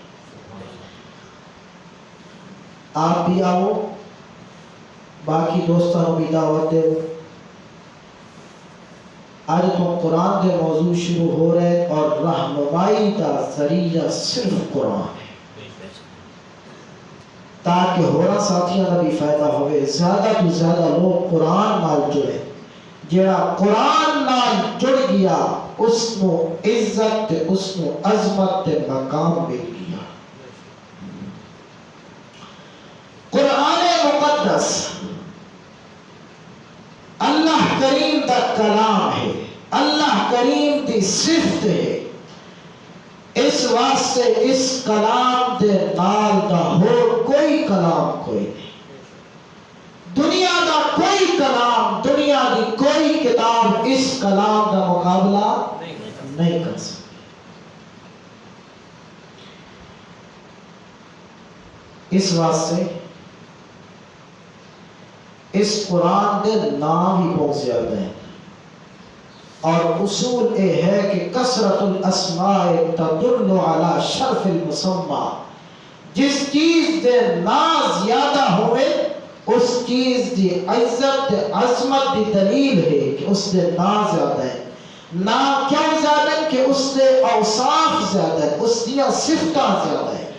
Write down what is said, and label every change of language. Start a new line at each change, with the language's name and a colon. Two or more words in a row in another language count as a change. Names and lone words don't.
Punjabi: آپ بھی آؤ، باقی دوستوں بھی دعوت دے۔
Urdu: آج تو قرآن کے موضوع شروع ہو رہے اور رہنمائی کا ذریعہ صرف قرآن ہے، تاکہ ہورا ساتھیاں کا بھی فائدہ ہوئے، زیادہ تو زیادہ لوگ
Punjabi: قرآن نال جڑے۔ جڑا قرآن نال جڑ گیا
Urdu: اس کو عزت، اس کو عظمت مقام مل گیا۔ قرآن مقدس اللہ کریم کا کلام ہے، اللہ کریم کی صفت ہے، اس واسطے
Punjabi: اس کلام دے نال دا ہور کوئی کلام کوئی نہیں، دنیا دا کوئی کلام، دنیا دی کوئی کتاب
Urdu: اس کلام کا مقابلہ نہیں کر سکتی۔
Punjabi: اس واسطے اس قرآن دے نام ہی بہت زیادہ ہیں،
Urdu: اور اصول یہ ہے کہ
Arabic: کثرت الاسماء تدل علی شرف المسمى،
Punjabi: جس چیز دے نام زیادہ ہوئے اس چیز دی عزت عظمت دی دلیل ہے کہ اس دے نام زیادہ ہے۔
Urdu: نام کیوں زیادہ ہے؟
Punjabi: کہ اس دے اوصاف زیادہ ہے، اس دیا صفتاں زیادہ ہے۔